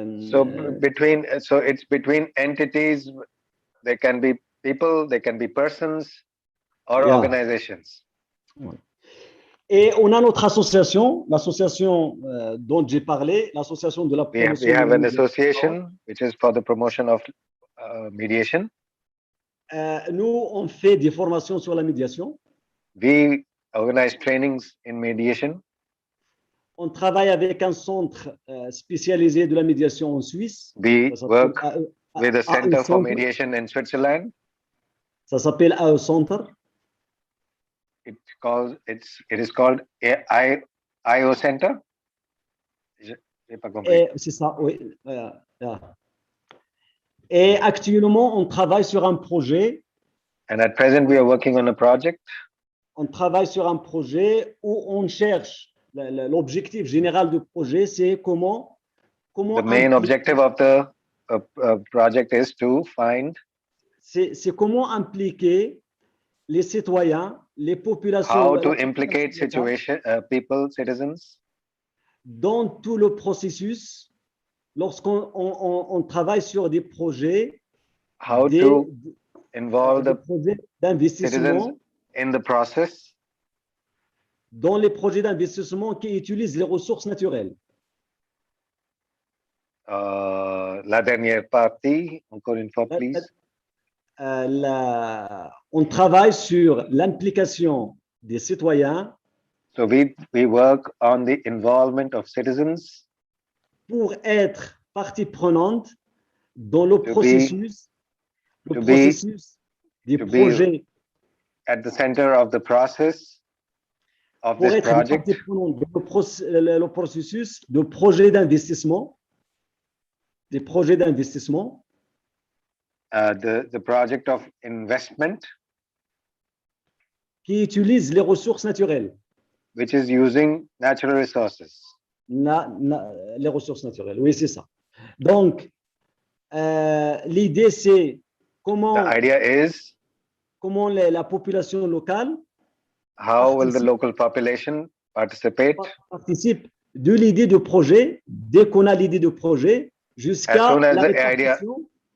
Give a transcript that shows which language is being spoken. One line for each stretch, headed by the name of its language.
English: So it's between entities. There can be people, there can be persons or Yeah. organizations.
French: Et on a notre association, l'association dont j'ai parlé, l'association de la promotion.
English: We have an association which is for the promotion of mediation.
French: Nous, on fait des formations sur la médiation.
English: We organize trainings in mediation.
French: On travaille avec un centre spécialisé de la médiation en Suisse.
English: We
French: Ça
English: work
French: s'appelle
English: with a Center for
French: Centre.
English: Mediation in Switzerland.
French: Ça s'appelle AE Centre.
English: It is called IO Center.
French: J'ai pas compris. C'est ça, oui. Et actuellement, on travaille sur un projet.
English: And at present, we are working on a project.
French: On travaille sur un projet où on cherche. L'objectif général du projet, c'est comment.
English: The main objective of the project is to find.
French: C'est comment impliquer les citoyens, les populations.
English: How to implicate people, citizens.
French: Dans tout le processus, lorsqu'on travaille sur des projets.
English: How to involve the
French: projets d'investissement.
English: Citizens in the process.
French: Dans les projets d'investissement qui utilisent les ressources naturelles. La dernière partie, encore une fois, please. On travaille sur l'implication des citoyens.
English: So we work on the involvement of citizens.
French: Pour être partie prenante dans le processus, des projets.
English: At the center of the process of
French: pour
English: this
French: être
English: project.
French: partie prenante dans le processus de projets d'investissement. Des projets d'investissement.
English: The project of investment.
French: Qui utilise les ressources naturelles.
English: Which is using natural resources.
French: Les ressources naturelles, oui, c'est ça. Donc, l'idée, c'est comment.
English: The idea is.
French: Comment la population locale.
English: How will the local population participate?
French: Participe de l'idée de projet, dès qu'on a l'idée de projet, jusqu'à la répartition.